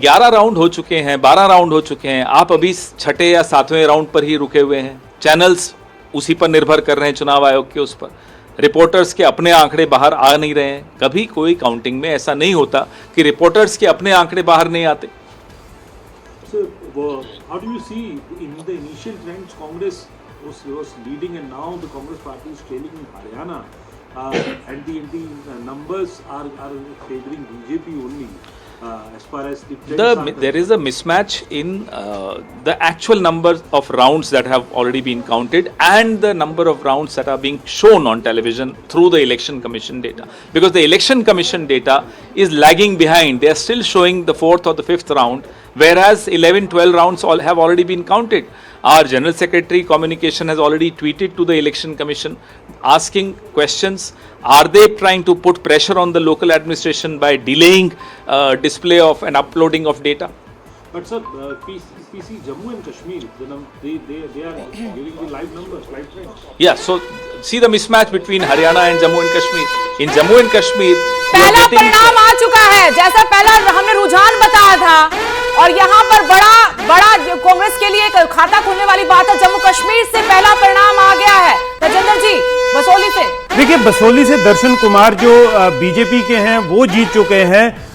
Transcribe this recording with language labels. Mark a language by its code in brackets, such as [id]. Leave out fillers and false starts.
[hi] 11 round हो चुके हैं, 12 राउंड हो चुके हैं, आप अभी छठे या सातवें राउंड पर ही रुके हुए हैं। चैनल्स उसी पर निर्भर कर रहे हैं, चुनाव आयोग के उस पर। रिपोर्टर्स के अपने आंकड़े बाहर आ नहीं रहे हैं। कभी कोई काउंटिंग में ऐसा नहीं होता कि रिपोर्टर्स के अपने आंकड़े बाहर नहीं आते। [en] So, how do you see in the initial trends Congress was leading and now the Congress party is trailing in Haryana and the numbers are favoring BJP only as far as the trends are There is a mismatch in the actual number of rounds that have already been counted and the number of rounds that are being shown on television through the Election Commission data. Because the Election Commission data is lagging behind. They are still showing the 4th or the 5th round, whereas 11-12 rounds have already been counted. Our General Secretary Communication has already tweeted to the Election Commission asking questions. Are they trying to put pressure on the local administration by delaying display of and uploading of data? But sir, PC Jammu and Kashmir, they are giving the live numbers, live trends. Yeah, so see the mismatch between Haryana and Jammu and Kashmir. In Jammu and Kashmir, [hi] पहला परिणाम आ चुका है, जैसा पहला हमने रुझान बताया था, और यहाँ पर बड़ा कांग्रेस के लिए खाता खोलने वाली बात है। जम्मू कश्मीर से पहला परिणाम आ गया है। तजेंद्र जी, बसोली से देखिए, बसोली से दर्शन कुमार जो बीजेपी के हैं वो जीत चुके हैं।